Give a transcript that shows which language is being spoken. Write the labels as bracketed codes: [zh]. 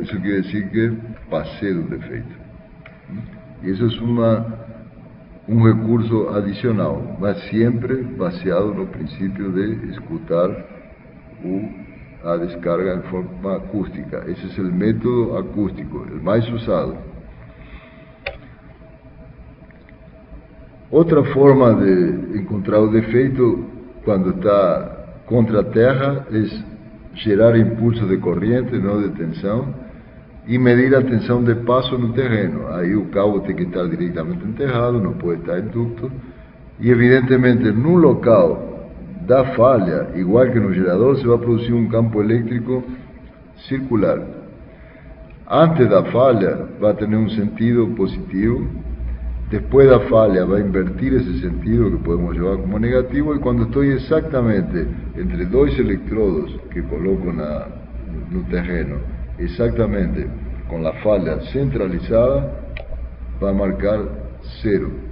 [es] Eso quiere decir que pasé del defecto. Y eso es un recurso adicional, mas siempre baseado en el principio de escuchar a descarga en forma acústica. Ese es el método acústico, el más usado. [pt] Outra forma de encontrar o defeito quando está contra a terra é gerar impulso de corrente, não de tensão, e medir a tensão de passo no terreno. Aí o cabo tem que estar diretamente enterrado, não pode estar em ducto, e evidentemente no local da falha, [es] igual que [pt] no gerador, se vai produzir um campo elétrico circular. Antes da falha vai ter um sentido positivo [es] Después la falla va a invertir ese sentido que podemos llevar como negativo, y cuando estoy exactamente entre dos electrodos que coloco en el terreno, exactamente con la falla centralizada, va a marcar 0.